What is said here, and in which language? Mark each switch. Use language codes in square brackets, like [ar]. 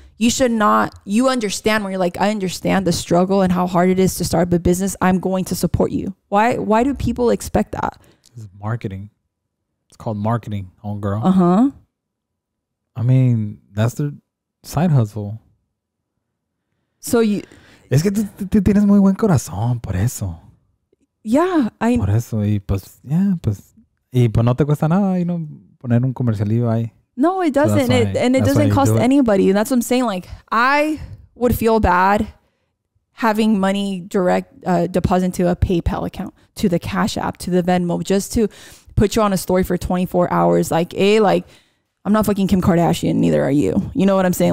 [en] You should not, you understand when you're like, I understand the struggle and how hard it is to start a business. I'm going to support you. Why do people expect that? It's marketing. Called marketing, homegirl. Uh-huh. I mean, that's their side hustle. So you... [es] Es que tú tienes muy buen corazón, por eso. [en] Yeah, [es] Por eso, y pues, yeah, pues... Y pues no te cuesta nada, [en] you know, [es] poner un comercialillo ahí. [en] No, it doesn't. It doesn't cost anybody. And that's what I'm saying. Like, I would feel bad having money direct deposit into a PayPal account, to the Cash App, to the Venmo, just to put you on a story for 24 hours. Like, I'm not fucking Kim Kardashian, neither are you. You know what I'm saying?